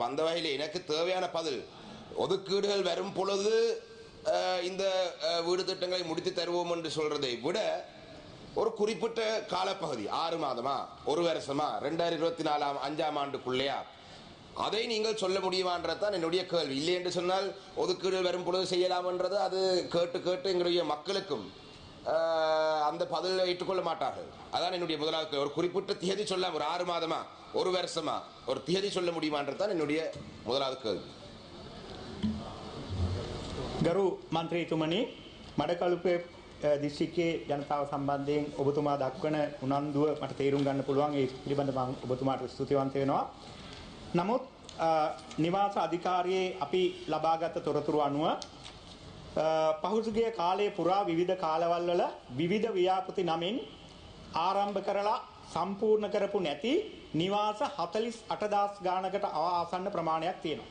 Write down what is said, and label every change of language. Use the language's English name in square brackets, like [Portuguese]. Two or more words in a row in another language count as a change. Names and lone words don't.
[Tamil] அந்த வகையில் எனக்கு தேவையான பதில், ஒதுக்கீடுகள் வரும் பொழுது இந்த வீடு திட்டங்களை முடித்து தருவோம் என்று சொல்றதை விட ஒரு குறிப்பிட்ட காலப்பகுதி 6 மாதமா, ஒரு வருஷமா, 2024 5ஆம் ஆண்டுக்குள்ளையா, அதை நீங்கள் சொல்ல முடியுமான்றதான் என்னுடைய கேள்வி. இல்லை என்று சொன்னால் ஒதுக்கீடு வரும் பொழுது செய்யலாம் என்றது அது கேட்டு எங்களுடைய மக்களுக்கும் அந்த பதிலை ஏற்றுக்கொள்ள மாட்டார்கள். அதான் என்னுடைய முதலாவது. ஒரு குறிப்பிட்ட தியதி சொல்ல, ஒரு 6 மாதமா, ஒரு வருஷமா, ஒரு தியதி சொல்ல முடியுமான்றதான் என்னுடைய முதலாவது கேள்வி. [Sinhala] ගරු මන්ත්‍රීතුමනි, මඩකලුපේ දිස්ත්‍රික්කයේ ජනතාව සම්බන්ධයෙන් ඔබතුමා දක්වන උනන්දුව මට තේරුම් ගන්න පුළුවන්. ඒ පිළිබඳව මම ඔබතුමාට ස්තුතිවන්ත වෙනවා. නමුත් නිවාස අධිකාරියේ අපි ලබාගත් තොරතුරු අනුව පහුගිය කාලයේ පුරා විවිධ කාලවල වල විවිධ ව්‍යාපෘති නමින් ආරම්භ කරලා සම්පූර්ණ කරපු නැති නිවාස 48,000 ගානකට ආසන්න ප්‍රමාණයක් තියෙනවා.